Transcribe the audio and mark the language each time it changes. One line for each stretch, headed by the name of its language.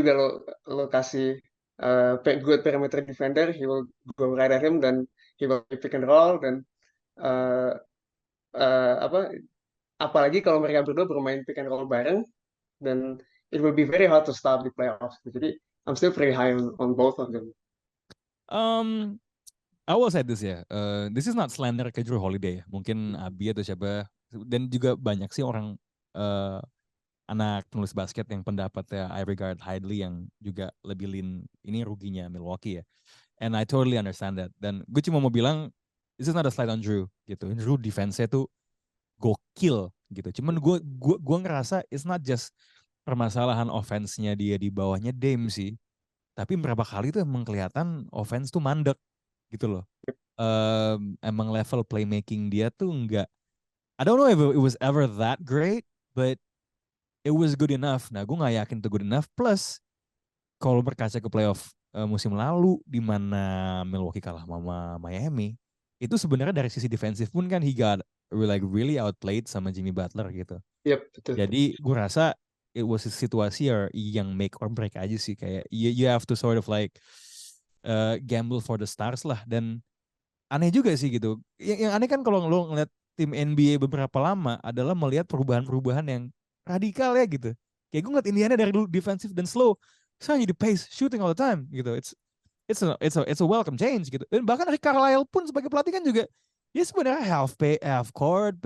Indonesian: juga lo kasih
English: good perimeter defender, he will go right at him dan he will pick and roll dan uh,
Indonesian: apa apalagi kalau mereka berdua bermain pick and roll bareng
English: dan it will be very hard to stop the playoffs. Jadi I'm still pretty high on both of them. Um, I will say this ya. This is not slander ke Drew Holiday ya.
Indonesian: Mungkin Abi atau siapa dan juga banyak sih orang uh, anak penulis basket yang pendapatnya
English: I regard highly
Indonesian: yang juga lebih lean ini ruginya Milwaukee ya.
English: And I totally understand that.
Indonesian: Dan gue cuma mau bilang
English: this is not a slide on Drew
Indonesian: gitu. Drew defense-nya tuh gokil gitu. Cuman gue ngerasa
English: it's not just
Indonesian: permasalahan offense-nya dia di bawahnya Dame sih. Tapi berapa kali tuh emang kelihatan offense tuh mandek gitu loh. Emang level playmaking dia tuh enggak.
English: I don't know if it was ever that great, but it was good enough.
Indonesian: Nah, gue nggak yakin itu
English: good enough.
Indonesian: Plus, kalau berkaca ke playoff musim lalu, di mana Milwaukee kalah sama Miami, itu sebenarnya dari sisi defensif pun kan
English: he got really outplayed
Indonesian: sama Jimmy Butler gitu. Yep, betul. Jadi gue rasa
English: it was a
Indonesian: situasi yang
English: make or break
Indonesian: aja sih.
English: Kayak you have to sort of like gamble for the stars lah.
Indonesian: Dan aneh juga sih gitu. Yang aneh kan kalau lo ngeliat tim NBA beberapa lama adalah melihat perubahan-perubahan yang radikal ya gitu. Kayak gue ngeliat Indiana dari dulu defensif dan slow, sekarang jadi
English: pace shooting all the time
Indonesian: gitu.
English: It's a welcome change
Indonesian: gitu. Dan bahkan Rick Carlisle pun sebagai pelatih kan juga dia sebenarnya
English: half court,